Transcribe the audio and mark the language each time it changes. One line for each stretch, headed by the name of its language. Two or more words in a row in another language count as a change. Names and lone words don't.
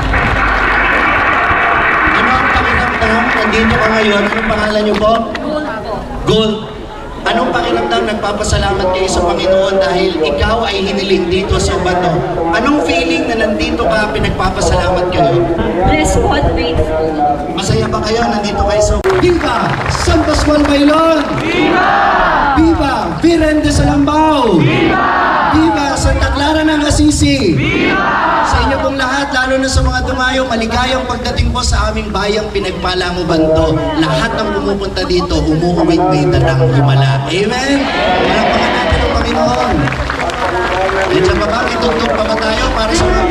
Filipino: Ano ang pakiramdam? Nandito ka ngayon. Anong pangalan niyo po? Gold po. Gold. Anong pakiramdam? Nagpapasalamat kayo sa Panginoon dahil ikaw ay hiniling dito sa bato. Anong feeling na nandito ka, pinagpapasalamat kayo? Blessed po at grateful. Masaya ba kayo? Nandito kayo sa Viva San Pascual Bailon! Viva!
Spanish: Viva Virgen de Salambao! Viva! Viva Santa Clara ng Assisi! Viva!
Filipino: Sa inyo pong lahat, lalo na sa mga dumayo, maligayang pagdating po sa aming bayang Pinagpala mo Bando. Lahat ng pumupunta dito, umuuwit may dalang himala. Amen? Palakpakan natin ang Panginoon. Diyan ba ba? Itugtog pa ba tayo para sa